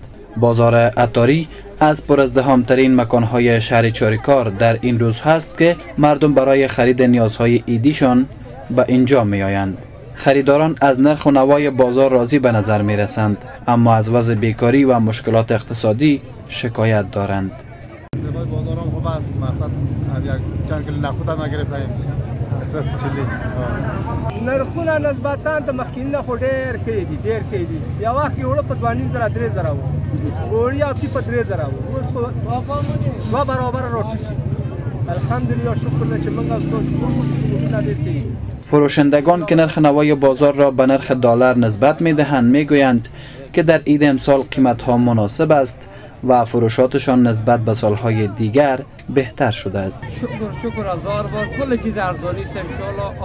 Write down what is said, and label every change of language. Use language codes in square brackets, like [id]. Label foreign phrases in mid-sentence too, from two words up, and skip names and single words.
[fa] بازار عطاری از پرازدحام‌ترین مکانهای شهر چاریکار در این روز هست که مردم برای خرید نیازهای عیدیشان به اینجا می آیند. خریداران از نرخ و نوای بازار راضی به نظر می رسند، اما از وضع بیکاری و مشکلات اقتصادی شکایت دارند. بازارم خوب است، مقصد چند کیلو نخود هم نگرفتیم. [ps] نرخونه نسبتاً د مخکینی نه خو ډېر ښه دي. یو وخت کې اوړه په 2,500 3,000 وو، غوړي او تي په 3,000 وو، اوس خو دوه برابره راټیټ شي. الحمدلله شکر دی چې موږ ستاسو ډېر [fa] فروشندگان که نرخ نوای بازار را به نرخ دلار نسبت می دهند می گویند که در عید امسال قیمت ها مناسب است و فروشاتشان نسبت به سالهای دیگر بهتر شده است. شکر هزار بار کل چیز ارزانی است [ar] ان شاء الله.